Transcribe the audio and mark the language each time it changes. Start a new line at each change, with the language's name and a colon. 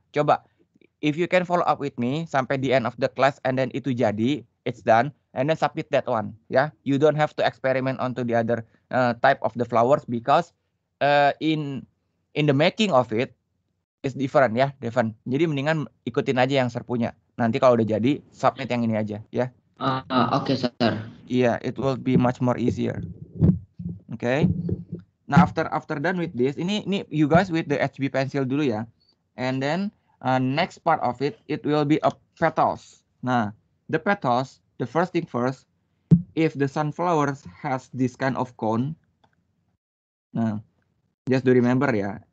Indonesian: Coba,
English: if you can follow up with me
Indonesian: sampai
English: the end of the class, and then
Indonesian: itu jadi,
English: it's done, and then submit that one. Yeah, you don't have to experiment onto the other type of the flowers because in the making of it is different ya, Devon.
Indonesian: Jadi mendingan ikutin aja yang Sir punya. Nanti kalau udah jadi, submit yang ini aja ya. Oke, sir. Iya,
English: it will be much more easier. Okay. Nah, after done with this, ini you guys with the HB pencil
Indonesian: dulu ya.
English: And then next part of it, it will be a petals. Nah, the petals, the first thing first, if the sunflowers has this kind of cone, nah, just do remember ya.